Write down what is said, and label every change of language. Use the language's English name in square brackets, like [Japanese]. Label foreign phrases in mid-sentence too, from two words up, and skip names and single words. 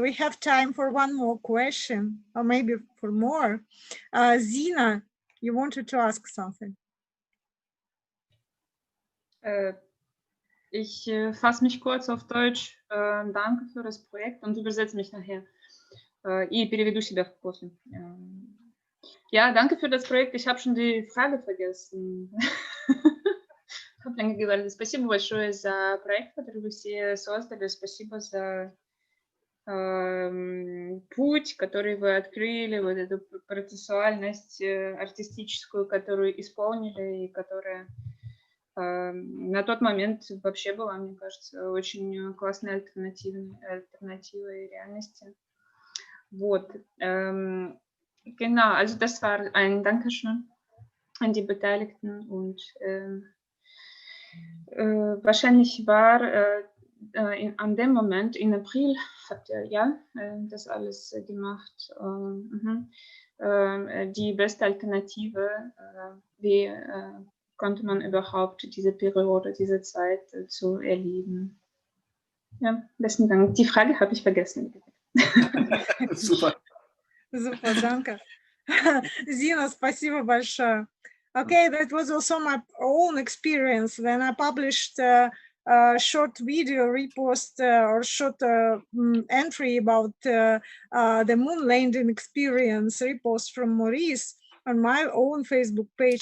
[English] We have time for one more question, or maybe for more. Zina, you wanted to ask something. [German] Ich fasse mich kurz auf Deutsch. Danke für das Projekt und übersetze mich nachher. [Russian] И переведу себя после. [German] Ja, danke für das Projekt. Ich habe schon die Frage vergessen. [Russian] Как мне говорили, спасибо большое за проект, который вы все создали. Спасибо за путь, который вы открыли, вот эту процессуальность артистическую, которую исполнили и которая На тот момент вообще была, мне кажется, очень классной альтернативой реальности. Вот. [German] Genau, also das war ein Dankeschön an die Beteiligten und wahrscheinlich war an dem Moment, in April, habt ihr ja das alles gemacht. Die beste Alternative, wie konnte man überhaupt diese Periode, diese Zeit zu erleben. Ja, besten Dank. Die Frage habe ich vergessen. Super. Super, danke. [Russian] Zina, спасибо большое. [English] Okay, that was also my own experience when I published a short video repost or short entry about the moon landing experience repost from Maurice on my own Facebook page.